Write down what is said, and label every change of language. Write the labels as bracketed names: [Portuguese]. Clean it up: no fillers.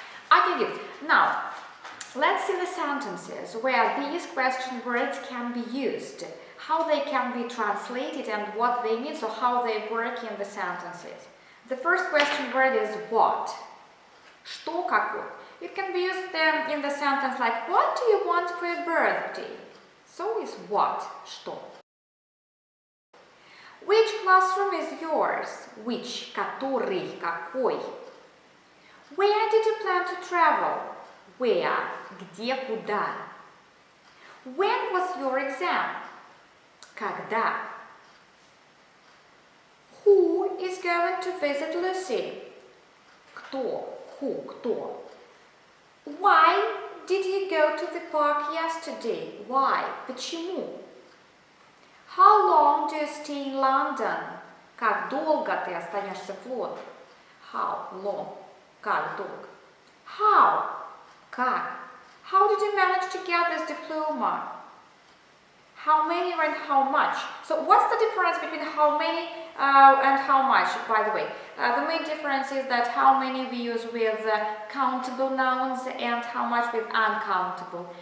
[English] Okay, good. Now, let's see the sentences where these question words can be used, how they can be translated and what they mean, so how they work in the sentences. The first question word is what. [Russian] Что, какой. [English] It can be used in the sentence like, what do you want for your birthday? So is what, что. Which classroom is yours? [Russian] Which, который, какой. [English] Where did you plan to travel? [Russian] Where, где, куда. [English] When was your exam? Когда. Who is going to visit Lucy? [Russian] Кто, who, кто. [English] Why did you go to the park yesterday? Why, почему. How long do you stay in London? [Russian] Как долго ты останешься в Лондоне? [English] How long, [Russian] как долго. [English] How, как. How did you manage to get this diploma? How many and how much? So what's the difference between how many and how much, by the way? The main difference is that how many we use with countable nouns and how much with uncountable.